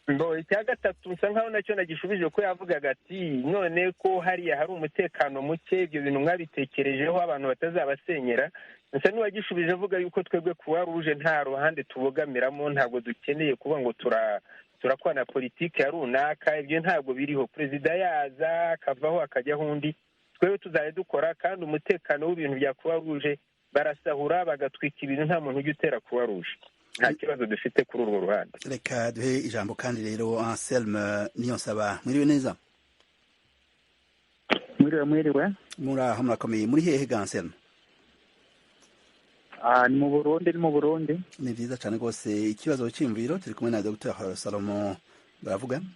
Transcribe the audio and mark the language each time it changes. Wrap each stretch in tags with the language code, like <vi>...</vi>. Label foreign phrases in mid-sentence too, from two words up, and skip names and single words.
<rw>icya gatatu nsa nkaho nacyo nagishubije ko yavugaga ati none ko hariya hari umutekano muke ibyo bintu mwabitekerejeho abantu batazabasenyera nsa n'uwagishubije avuga yuko twebwe Croix Rouge nta ruhande tubogamiramo ntabwo dukeneye kuba ngo turakwana politiki ya runaka ibyo ntabwo biriho perezida yaza akavaho akajyaho undi twebwe tuzajya dukora kandi umutekano w'ibintu bya Croix Rouge barasahura bagatwika ibintu nta muntu ujya utera Croix Rouge nta kibazo dufite kuri urwo ruhande.</rw> <rn>Reka duhe ijambo kandi rero Anselme Niyonsaba, mwiriwe neza? Mwiriwe. Muraho murakomeye, muri hehe ga Anselme? Ni mu Burundi. Ni vyiza cane rwose. Ikibazo cy'imviro turi kumwe na Dr. Salomo baravuga.</rn>